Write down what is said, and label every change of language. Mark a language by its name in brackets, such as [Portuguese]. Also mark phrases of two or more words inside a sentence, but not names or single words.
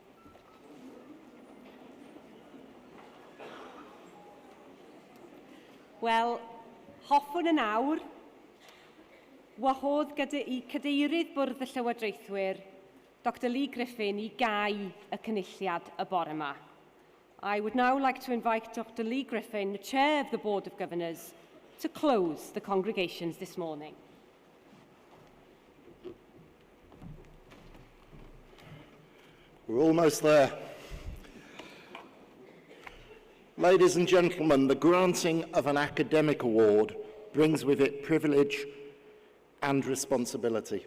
[Welsh] Wel, hoffwn yn awr, wahodd gyda i cadeirydd Bwrdd y Llywodraethwyr, Dr Lee Griffin, i gau y cynulliad y bore yma. [English] I would now like to invite Dr Lee Griffin, the Chair of the Board of Governors, to close the congregations this morning. We're almost there. Ladies and gentlemen, the granting of an academic award brings with it privilege and responsibility.